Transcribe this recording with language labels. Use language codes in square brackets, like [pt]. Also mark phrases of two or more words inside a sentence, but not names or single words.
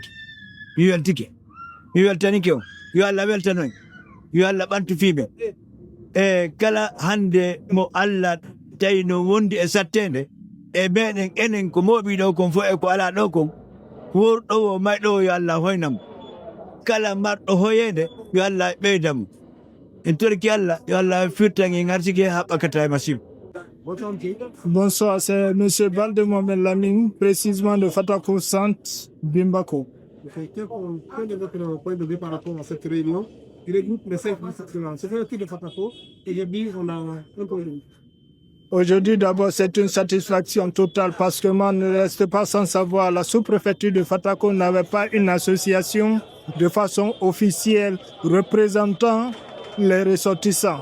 [ff] weltanike on yo Allah weltanoy yo Allah ɓantu fiɓe e kala hande mo Allah tawi no wondi e sattede e meɗen enen ko moɓi ɗo kon fof e ko ala ɗo kon worɗo o mayɗo o yo Allah hoynamo kala marɗo hoyede yo Allah ɓeydamo en torki Allah yo Allah firtan en arsike ha ɓakata e masibo [fr] Bonsoir, c'est M. Balde Mohamed Lamine, précisément de Fatako Centre, Bimbako. Quel est votre point de vue par rapport à cette réunion qui regroupe les 5 sections? C'est un de Fatako et j'ai dit on a un point de vue. Aujourd'hui, d'abord, c'est une satisfaction totale parce que moi, ne reste pas sans savoir, la sous-préfecture de Fatako n'avait pas une association de façon officielle représentant les ressortissants.